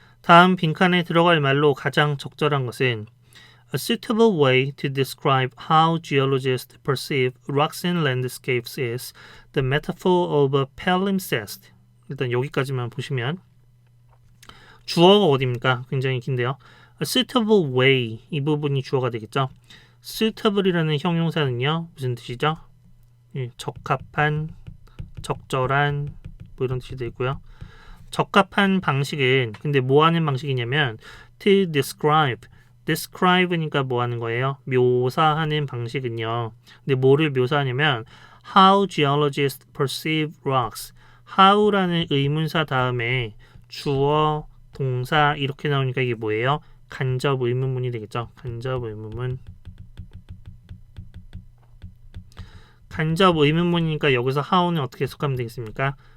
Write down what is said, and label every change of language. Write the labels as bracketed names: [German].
[Korean] 다음 빈칸에 들어갈 말로 가장 적절한 것은 [English] A suitable way to describe how geologists perceive rocks and landscapes is the metaphor of a palimpsest. [Korean] 일단 여기까지만 보시면 주어가 어디입니까? 굉장히 긴데요. [English] A suitable way [Korean] 이 부분이 주어가 되겠죠. suitable이라는 형용사는요. 무슨 뜻이죠? 적합한, 적절한 뭐 이런 뜻이 되고요. 적합한 방식은 근데 뭐 하는 방식이냐면 [English] to describe [Korean] 니까 뭐 하는 거예요? 묘사하는 방식은요. 근데 뭐를 묘사하냐면 [English] how geologists perceive rocks. [Korean] how라는 의문사 다음에 주어, 동사 이렇게 나오니까 이게 뭐예요? 간접 의문문이 되겠죠. 간접 의문문. 간접 의문문이니까 여기서 how는 어떻게 해석하면 되겠습니까?